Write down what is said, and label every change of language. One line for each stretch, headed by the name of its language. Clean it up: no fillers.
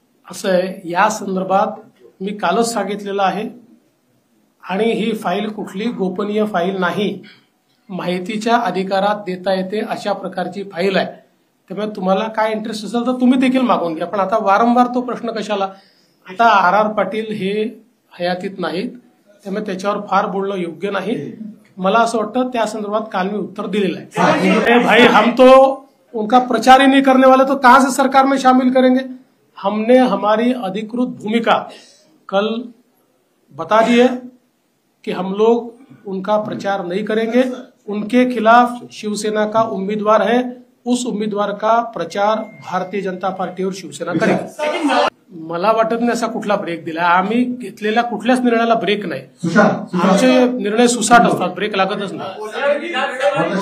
Marathi: असं आहे, या संदर्भात मी कालच सांगितलेलं आहे आणि ही फाईल कुठली गोपनीय फाईल नाही, माहितीच्या अधिकारात देता येते अशा प्रकारची फाईल आहे। त्यामुळे तुम्हाला काय इंटरेस्ट असेल तर तुम्ही देखील मागून घ्या, पण आता वारंवार तो प्रश्न कशाला। आता आर पाटील हे हयातीत नाहीत, त्यामुळे त्याच्यावर फार बोलणं योग्य नाही। मला असं वाटतं त्या संदर्भात काल मी उत्तर दिलेलं आहे।
Hindi: भाई, हम तो उनका प्रचार ही नहीं करने वाले, तो कहां से सरकार में शामिल करेंगे। हमने हमारी अधिकृत भूमिका कल बता दी है कि हम लोग उनका प्रचार नहीं करेंगे। उनके खिलाफ शिवसेना का उम्मीदवार है, उस उम्मीदवार का प्रचार भारतीय जनता पार्टी और शिवसेना करेगी।
Marathi: मला वाटत नाही असा कुठला ब्रेक दिला। आम्ही घेतलेल्या कुठल्याच निर्णयाला ब्रेक नाही। आमचे निर्णय सुसाट असतात, ब्रेक लागतच नाही।